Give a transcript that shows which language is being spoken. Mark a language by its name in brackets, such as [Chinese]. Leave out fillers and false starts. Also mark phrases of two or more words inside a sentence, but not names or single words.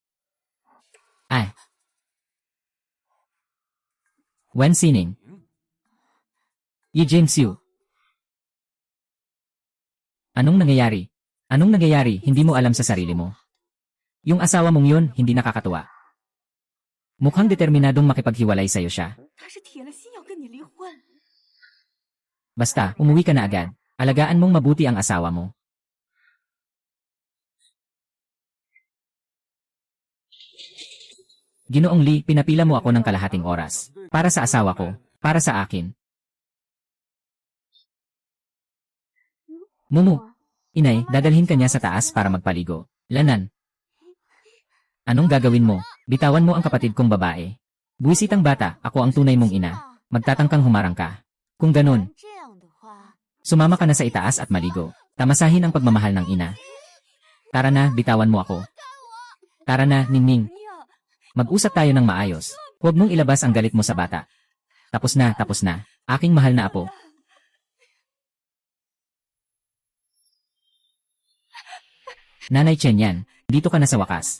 [Filipino] Ay. Wen Sining. Yi James Yu. Anong nangyayari? Anong nangyayari, hindi mo alam sa sarili mo? Yung asawa mong yun, hindi nakakatuwa. Mukhang determinadong makipaghiwalay sa'yo siya. [Chinese] 他是铁了心要跟你离婚。 [Filipino] Basta, umuwi ka na agad. Alagaan mong mabuti ang asawa mo. Ginoong Lee, pinapila mo ako ng kalahating oras. Para sa asawa ko. Para sa akin. Mumu. Inay, dadalhin ka niya sa taas para magpaligo. Lanan. Anong gagawin mo? Bitawan mo ang kapatid kong babae. Buwisitang bata, ako ang tunay mong ina. Magtatangkang humarang ka. Kung ganun, [Chinese] 这样的话， [Filipino] sumama ka na sa itaas at maligo. Tamasahin ang pagmamahal ng ina. Tara na, bitawan mo ako. Tara na, Ningning. [Chinese] 你呀， [Filipino] Mag-usap tayo ng maayos. Huwag mong ilabas ang galit mo sa bata. Tapos na, tapos na. Aking mahal na apo. Nanay Chen yan, dito ka na sa wakas.